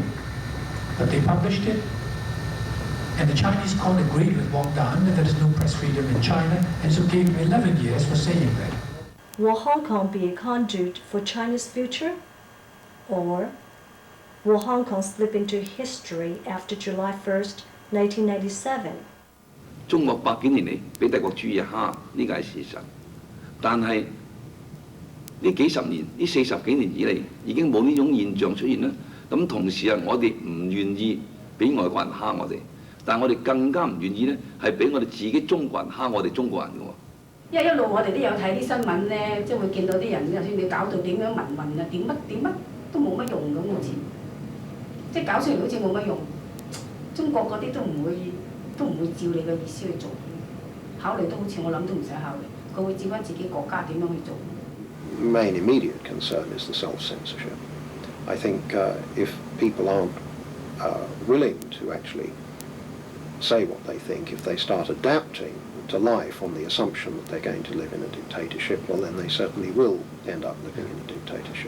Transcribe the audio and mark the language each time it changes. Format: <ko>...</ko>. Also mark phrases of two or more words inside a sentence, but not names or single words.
<en>But they published it, and the Chinese court agreed with Wang Dan that there is no press freedom in China, and so gave him 11 years for saying that. Will Hong Kong be a conduit for China's future? Or will Hong Kong slip into history after July 1st, 1997?</en> <yue>中國百幾年嚟俾帝國主義蝦，呢個係事實。但係呢幾十年、呢40幾年以嚟，已經冇呢種現象出現啦。咁同時我哋唔願意俾外國人蝦我哋。但係我哋更加唔願意咧，係俾我哋自己中國人蝦我哋中國人嘅喎。因為一路我哋都有睇啲新聞咧，即係會見到啲人，就算你搞到點樣民運啊，點乜都冇乜用咁，好似即係搞出嚟好似冇乜用。中國嗰啲都唔會照你嘅意思去做，考慮都好似我諗都唔使考慮，佢會照翻自己國家點樣去做。</yue> <en>Main immediate concern is the self-censorship. I think if people aren't willing to actually say what they think, if they start adapting to life on the assumption that they're going to live in a dictatorship, well then they certainly will end up living in a dictatorship.</en>